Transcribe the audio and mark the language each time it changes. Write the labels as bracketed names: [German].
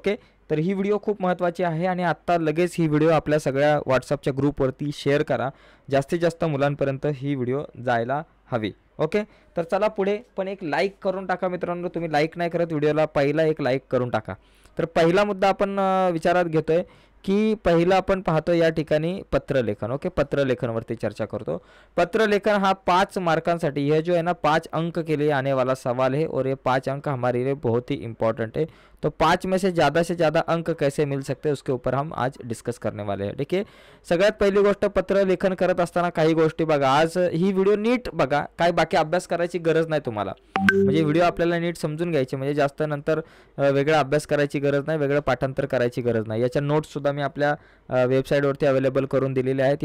[Marathi] Okay, तर ही video खूप महत्त्वाची आहे आणि आत्ता लगेच ही व्हिडिओ आपल्या सगळ्या व्हॉट्सअपच्या ग्रुपवरती शेअर करा, जास्तीत जास्त मुलांपर्यंत ही व्हिडिओ जायला हवी. ओके, तर चला पुढे, पण एक लाईक करून टाका मित्रांनो. तुम्ही लाईक नाही करत व्हिडिओला, पहिला एक लाईक करून टाका. तर पहिला मुद्दा आपण विचारात घेतोय की पहिला आपण पाहतो या ठिकाणी पत्रलेखन. ओके, पत्रलेखनवरती चर्चा करतो. पत्रलेखन हा 5 मार्कांसाठी, [Hindi] यह जो है ना 5 अंक के लिए आने वाला सवाल है और ये 5 अंक हमारे लिए बहुत ही इंपॉर्टेंट है. तो 5 में से ज़्यादा अंक कैसे मिल सकते हैं उसके ऊपर हम आज डिस्कस करने वाले हैं. [Marathi] ठीक आहे, सगळ्यात पहिली गोष्ट, पत्रलेखन करत असताना काही गोष्टी बघा. आज ही व्हिडिओ नीट बघा, काय बाकी अभ्यास करायची गरज नाही तुम्हाला. म्हणजे व्हिडिओ आपल्याला नीट समजून घ्यायची, म्हणजे जास्त नंतर वेगळा अभ्यास करायची गरज नाही, वेगळं पाठांतर करायची गरज नाही. याच्या नोट्स सुद्धा मी आपल्या वेबसाईटवरती अवेलेबल करून दिलेल्या आहेत.